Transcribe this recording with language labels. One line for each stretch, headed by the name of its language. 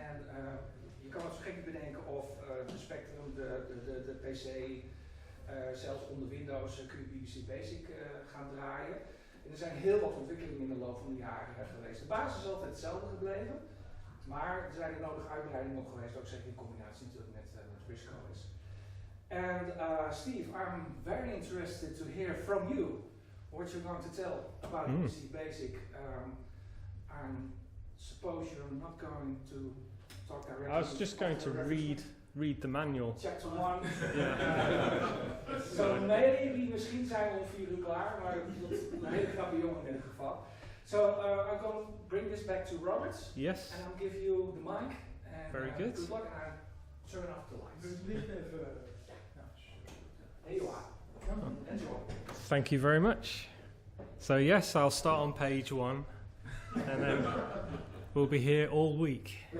Dutch: En je kan het zo gek niet bedenken of de Spectrum, de PC, zelfs onder Windows kun je BBC Basic gaan draaien. En er zijn heel wat ontwikkelingen in de loop van de jaren geweest. De basis is altijd hetzelfde gebleven, maar er zijn de nodige uitbreidingen op geweest, ook zeker in combinatie natuurlijk met RiscOS.
English: And Steve, I'm very interested to hear from you what you're going to tell about BBC Basic. I suppose you're not going to talk directly. I was just going to read the manual. Chapter 1. So maybe
Dutch: misschien zijn we om 4 uur klaar, maar dat is een hele knappe jongen in ieder geval.
English: So I'm going to bring this back to Robert. Yes. And I'll give you the mic. And, Very good. Good luck, and I'll turn off the lights. There you are. Come on, enjoy. Thank you very much. So yes, I'll start on page 1, and then we'll be here all week.